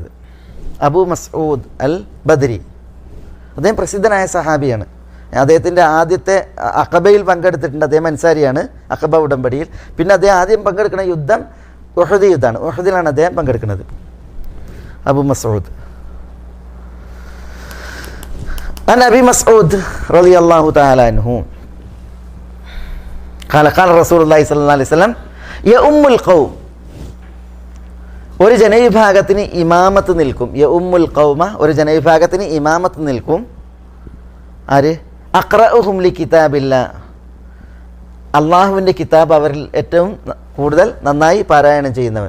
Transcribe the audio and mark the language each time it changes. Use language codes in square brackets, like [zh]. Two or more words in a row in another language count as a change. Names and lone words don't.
[ml] അബൂ മസ്ഊദ് അൽ ബദ്രി അദ്ദേഹം പ്രസിദ്ധനായ സഹാബിയാണ്. അദ്ദേഹത്തിൻ്റെ ആദ്യത്തെ അഖബയിൽ പങ്കെടുത്തിട്ടുണ്ട്, അദ്ദേഹം അൻസാരിയാണ്, അഖബ ഉടമ്പടിയിൽ. പിന്നെ അദ്ദേഹം ആദ്യം പങ്കെടുക്കുന്ന യുദ്ധം ഉഹദ് യുദ്ധമാണ്, ഉഹദിലാണ് അദ്ദേഹം പങ്കെടുക്കുന്നത്. [ar] അബൂ മസ്ഊദ് عن أبي مسعود رضي الله تعالى عنه قال رسول الله صلى الله عليه وسلم يؤم القوم, [ml] ഒരു ജനവിഭാഗത്തിന് ഇമാമത്ത് നിൽക്കും. [ar] يؤم القوم, [ml] ഒരു ജനവിഭാഗത്തിന് ഇമാമത്ത് നിൽക്കും. ആര്? [ar] أقرؤهم لكتاب الله, [ml] അള്ളാഹുവിൻ്റെ കിതാബ് അവരിൽ ഏറ്റവും കൂടുതൽ നന്നായി പാരായണം ചെയ്യുന്നവൻ.